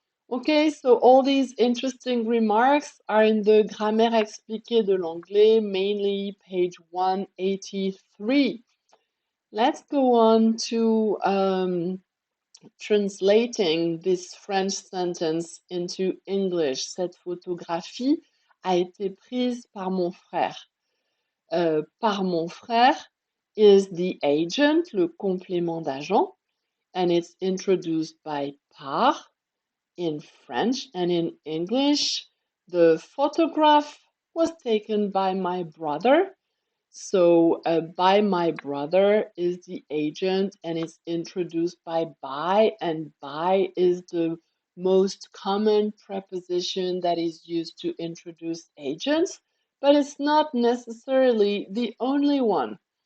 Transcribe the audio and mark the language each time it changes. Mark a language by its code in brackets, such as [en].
[en] Okay, so all these interesting remarks are in the Grammaire expliquée de l'anglais, mainly page 183. Let's go on to translating this French sentence into English. [fr] Cette photographie a été prise par mon frère. Par mon frère [en] is the agent, [fr] le complément d'agent. [en] and it's introduced by par in French, and in English, the photograph was taken by my brother. So by my brother is the agent, and it's introduced by, and by is the most common preposition that is used to introduce agents, but it's not necessarily the only one.